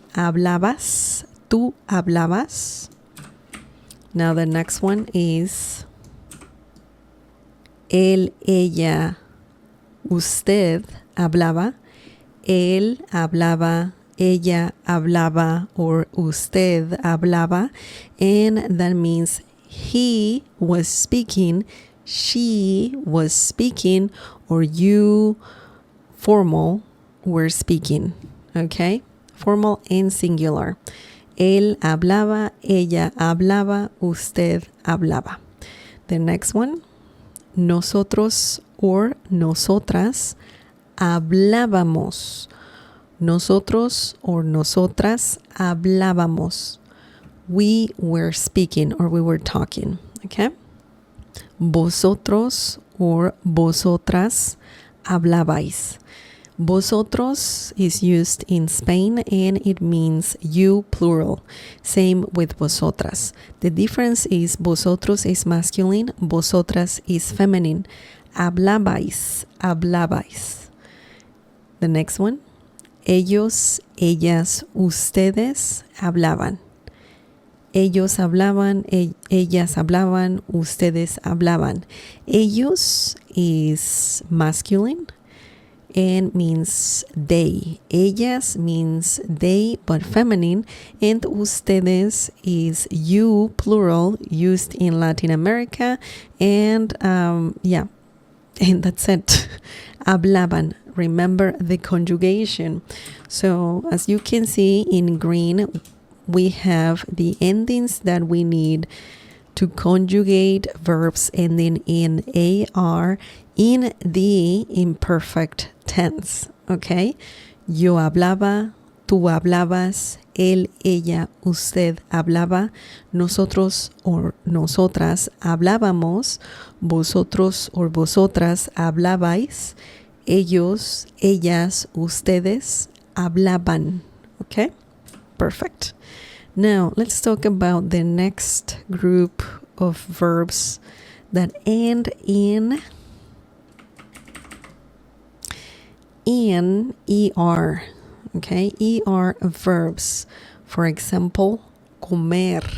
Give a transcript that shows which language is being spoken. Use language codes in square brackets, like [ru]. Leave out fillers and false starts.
[es] Hablabas, tú hablabas. [en] Now the next one is [es] él, ella, usted hablaba, [en] él hablaba, ella hablaba, or usted hablaba, and that means he was speaking, she was speaking, or you, formal, were speaking. Okay, formal and singular. [es] Él hablaba, ella hablaba, usted hablaba. [en] The next one, [es] nosotros or nosotras hablábamos. Nosotros or nosotras hablábamos. [en] We were speaking or we were talking. Okay. [es] Vosotros or vosotras hablabais. [en] Vosotros is used in Spain and it means you, plural. Same with vosotras. The difference is vosotros is masculine, vosotras is feminine. [es] Hablabais, hablabais. [en] The next one. [es] Ellos, ellas, ustedes hablaban. Ellos hablaban, ellas hablaban, ustedes hablaban. [en] Ellos is masculine and means they. Ellas means they but feminine, and ustedes is you, plural, used in Latin America, and and that's it. [es] Hablaban. [en] Remember the conjugation. So as you can see in green, we have the endings that we need to conjugate verbs ending in AR in the imperfect tense. Okay? [es] Yo hablaba, tú hablabas, él, ella, usted hablaba, nosotros or nosotras hablábamos, vosotros or vosotras hablabais, ellos, ellas, ustedes hablaban. [en] Okay? Perfect. Now, let's talk about the next group of verbs that end in ER. Okay? ER verbs. For example, comer.